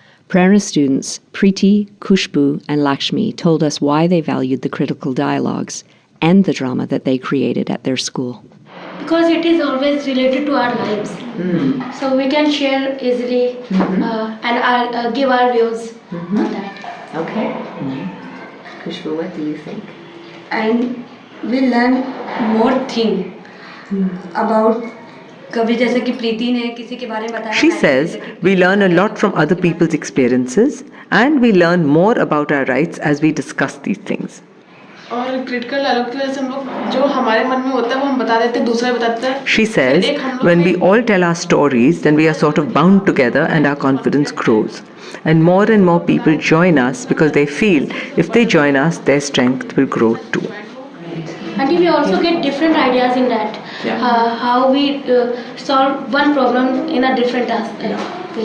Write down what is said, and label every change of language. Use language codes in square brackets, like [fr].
[en] Prerna students Preeti, Kushbu, and Lakshmi told us why they valued the critical dialogues and the drama that they created at their school. because it is always related to our lives. So we can share easily and give our views on that. Okay. Kushbu, what do you think? And we learn more thing about [hi] कभी जैसे कि प्रीति ने किसी के बारे में बताया. [en] She says we learn a lot from other people's experiences and we learn more about our rights as we discuss these things. [hi] और क्रिटिकल डायलॉग की वजह से हम लोग जो हमारे मन में होता है वो हम बता देते हैं, दूसरे बताते हैं. [en] She says when we all tell our stories, then we are sort of bound together and our confidence grows. And more people join us because they feel if they join us, their strength will grow too. And we also get different ideas in that. How we solve one problem in a different aspect.